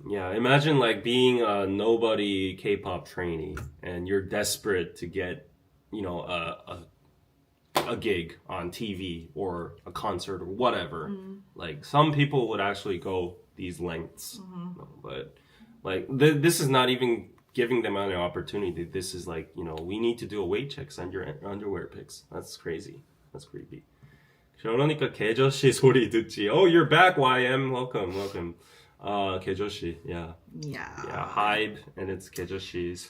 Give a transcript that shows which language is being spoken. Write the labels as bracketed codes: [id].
[en] Yeah, imagine like being a nobody K-pop trainee and you're desperate to get, you know, a gig on TV or a concert or whatever. Like some people would actually go these lengths, but like this is not even giving them an opportunity. This is like, you know, we need to do a weight check. Send your underwear pics. That's crazy. That's creepy. [ko] 그러니까 개저씨 소리 듣지. [en] Oh, you're back, YM. Welcome. 개저씨. Yeah. Hybe and it's 개저씨's.